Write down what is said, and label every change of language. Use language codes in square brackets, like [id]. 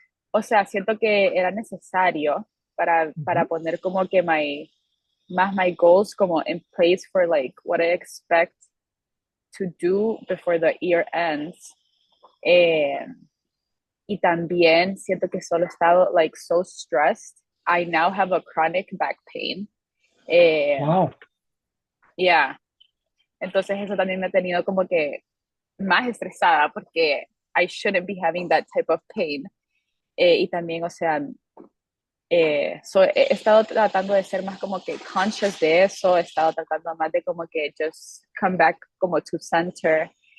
[es] o sea, siento que era necesario para Ujú. poner como que [en] my goals [es] como [en] in place for like what I expect to do before the year ends. [es] Eh, y también siento que solo he estado [en] like so stressed. I now have a chronic back pain. Eh, Wow. yeah. [es] Entonces eso también me ha tenido como que más estresada porque [en] I shouldn't be having that type of pain. [es] Y también, o sea, he estado tratando de ser más como que conscious de eso, he estado tratando más de como que [en] just come back [es] como [en] to center.